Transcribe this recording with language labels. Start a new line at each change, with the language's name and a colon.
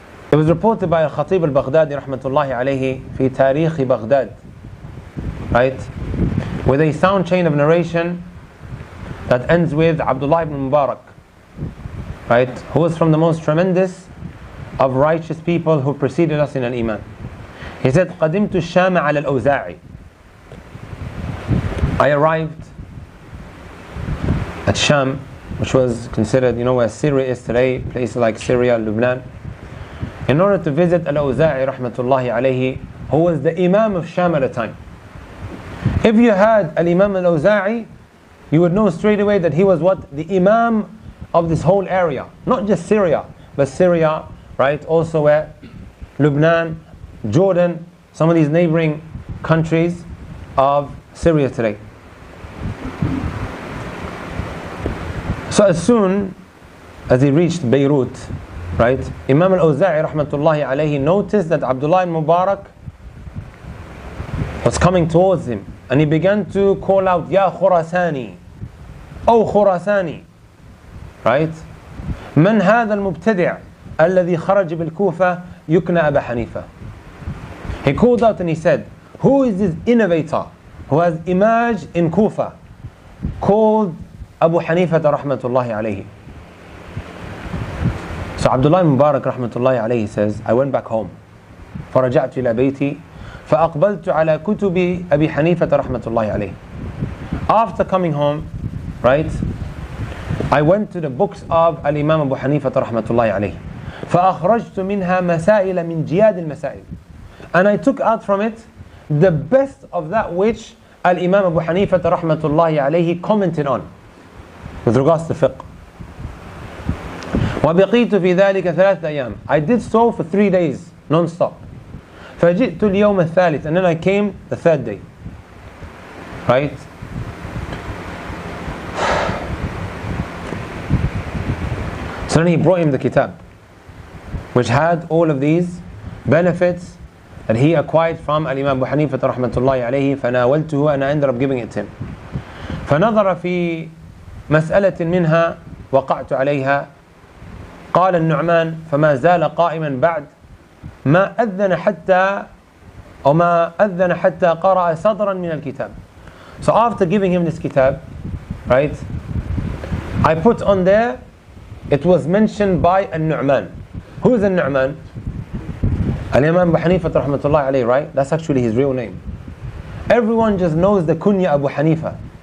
English: It was reported by Al-Khatib al-Baghdadi rahmatullahi alayhi
Arabic: في تاريخ بغداد,
English: right, with a sound chain of narration that ends with Abdullah ibn Mubarak, right, who was from the most tremendous of righteous people who preceded us in al-Iman. He said,
Arabic: قدمت الشام على الأوزاعي.
English: I arrived at Sham, which was considered, where Syria is today, places like Syria, Lebanon, in order to visit Al-Awza'i rahmatullahi alayhi, who was the Imam of Sham at the time. If you had Al-Imam Al-Awza'i, you would know straight away that he was what? The Imam of this whole area. Not just Syria, but Syria, right? Also where? Lebanon, Jordan, some of these neighboring countries of Syria today. So as soon as he reached Beirut, right, Imam al-Awza'i rahmatullahi alayhi noticed that Abdullah ibn Mubarak was coming towards him, and he began to call out, Ya Khurasani, O Khurasani, right?
Arabic: من هذا المبتدع الذي خرج بالكوفة يكنى أبا حنيفة.
English: He called out and he said, who is this innovator who has emerged in Kufa called Abu Hanifa rahmatullahi alayhi? So Abdullah ibn Mubarak rahmatullahi alayhi says, I went back home.
Arabic: فرجعت إلى بيتي فأقبلت على كتب أبي حنيفة رحمة الله عليه.
English: After coming home, right, I went to the books of Al-Imam Abu Hanifa
Arabic: رحمة الله عليه. فأخرجت منها مسائل من جياد المسائل.
English: And I took out from it the best of that which Al-Imam Abu Hanifa
Arabic: رحمة الله عليه
English: commented on with regards to fiqh.
Arabic: وبقيت في ذلك 3 أيام.
English: I did so for 3 days non-stop.
Arabic: فجئت اليوم الثالث,
English: and then I came the third day. Right? So then he brought him the kitab, which had all of these benefits that he acquired from Al-Imam Abu Hanifa rahmatullahi alayhi.
Arabic: فناولته,
English: and I ended up giving it to him.
Arabic: فنظر في مسألة منها وقعت عليها. قال النعمان فما زال قائما بعد ما أذن حتى قرأ صدرا من الكتاب.
English: So after giving him this kitab, right, I put on there, it was mentioned by An-Nu'man. Who is An-Nu'man? Al-Imam Abu Hanifa rahmatullahi alayhi, right? That's actually his real name. Everyone just knows the kunya Abu Hanifa.